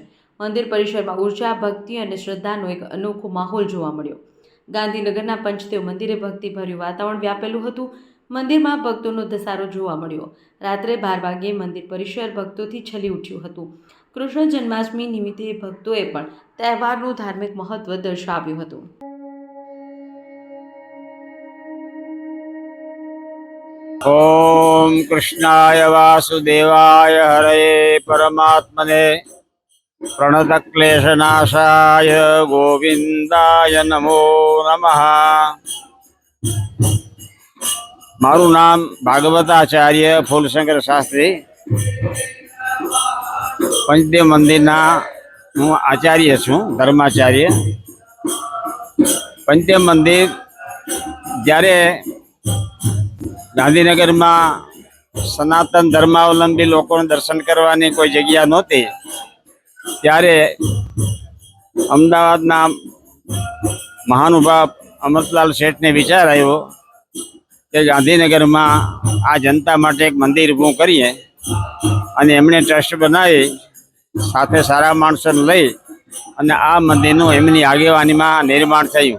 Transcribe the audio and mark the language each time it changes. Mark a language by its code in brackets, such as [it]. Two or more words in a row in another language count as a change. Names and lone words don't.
[gu] મંદિર પરિસરમાં ઉર્જા, ભક્તિ અને શ્રદ્ધાનો એક અનોખો માહોલ જોવા મળ્યો. ગાંધીનગરના પંચદેવ મંદિરે ભક્તિભર્યું વાતાવરણ વ્યાપેલું હતું. મંદિરમાં ભક્તોનો ધસારો જોવા મળ્યો. રાત્રે 12 વાગ્યે મંદિર પરિસર ભક્તોથી છલી ઉઠ્યું હતું. કૃષ્ણ જન્માષ્ટમી નિમિત્તે ભક્તોએ પણ તહેવારનું ધાર્મિક મહત્વ દર્શાવ્યું હતું. [sa] ओम कृष्णाय वासुदेवाय हरये परमात्मने प्रणतक्लेशनाशाय गोविंदाय नमो नमः। [gu] મારૂ નામ ભાગવતાચાર્ય ફૂલશંકર શાસ્ત્રી, પંચદેવ મંદિરના હું આચાર્ય છું, ધર્માચાર્ય। पंचदेव मंदिर જ્યારે ગાંધીનગરમાં સનાતન ધર્માવલંબી લોકોને દર્શન કરવાની કોઈ જગ્યા નહોતી, ત્યારે અમદાવાદના મહાનુભાવ અમૃતલાલ શેઠને વિચાર આવ્યો કે ગાંધીનગરમાં આ જનતા માટે એક મંદિર ઊભું કરીએ, અને એમણે ટ્રસ્ટ બનાવી સાથે સારા માણસોને લઈ અને આ મંદિરનું એમની આગેવાનીમાં નિર્માણ થયું.